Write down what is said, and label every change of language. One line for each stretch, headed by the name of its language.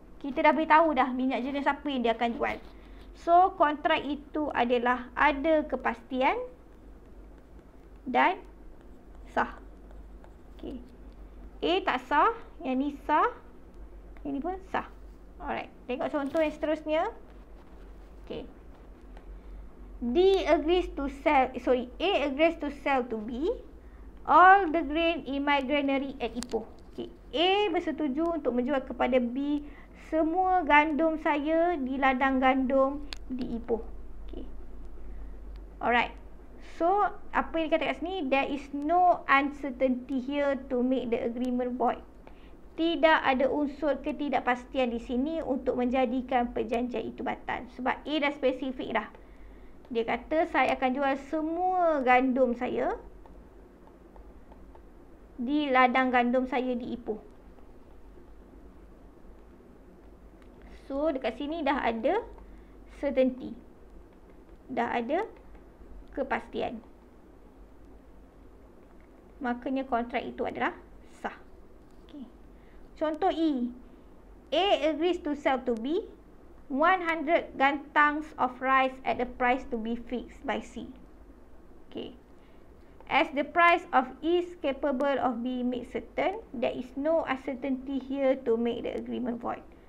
Malay: Kita dah boleh tahu dah minyak jenis apa yang dia akan jual. So kontrak itu adalah ada kepastian dan sah. Okay, A tak sah, yang ni sah, yang ni pun sah. Alright, tengok contoh yang seterusnya.
English: Okay, A agrees to sell to B all the grain in my granary at Ipoh.
Malay: Okay, A bersetuju untuk menjual kepada B semua gandum saya di ladang gandum di Ipoh.
English: Okay, alright. So
Malay: apa yang dikatakan kat sini,
English: there is no uncertainty here to make the agreement void.
Malay: Tidak ada unsur ketidakpastian di sini untuk menjadikan perjanjian itu batal. Sebab A dah spesifik dah. Dia kata saya akan jual semua gandum saya di ladang gandum saya di Ipoh. So dekat sini dah ada certainty. Dah ada kepastian. Makanya kontrak itu adalah sah. Okay. Contoh E.
English: A agrees to sell to B 100 gantangs of rice at a price to be fixed by C. Okay. As the price of E is capable of being made certain, there is no uncertainty here to make the agreement void.